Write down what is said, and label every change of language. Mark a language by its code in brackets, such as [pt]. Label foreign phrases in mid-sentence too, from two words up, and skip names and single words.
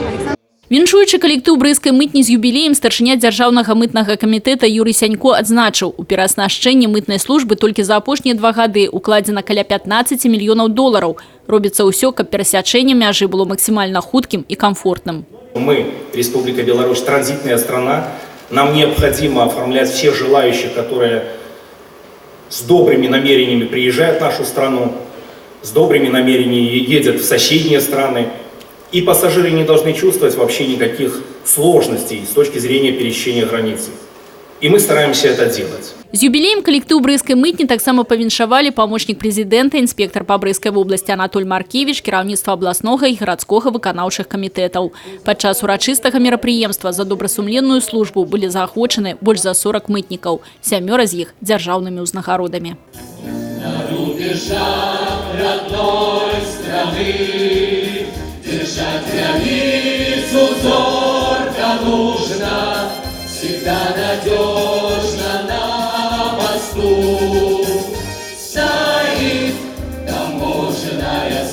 [be] Віншуючы калектыў брэсцкай мытні з юбілеем, старшыня дзяржаўнага мытнага камітэта Юрый Сянько адзначыў, у перааснашчэнне мытнай службы толькі за апошнія 2 гады укладзена каля 15 мільёнаў долараў. Робіцца ўсё, каб перасячэнне мяжы было максимально хуткім и комфортным. [ru] Мы, Республика Беларусь, транзитная страна. Нам необходимо оформлять всех желающих, которые с добрыми намерениями приезжают в нашу страну, с добрыми намерениями едут в соседние страны. И пассажиры не должны чувствовать вообще никаких сложностей с точки зрения пересечения границы. И мы стараемся это делать. [be] З юбілеем калектыў брэсцкай мытні таксама павіншавалі памочнік прэзідэнта, інспектар па Брэсцкай вобласці Анатоль Маркевіч, кіраўніцтва абласнога і гарадскога выканаўчых камітэтаў. Падчас урачыстага мерапрыемства за добрасумленную службу былі заахвочаны больш за 40 мытнікаў, 7 з іх дзяржаўнымі ўзнагародамі. [ru] Держать границу зорко нужно, всегда надежно на посту. Стоит таможенная служба.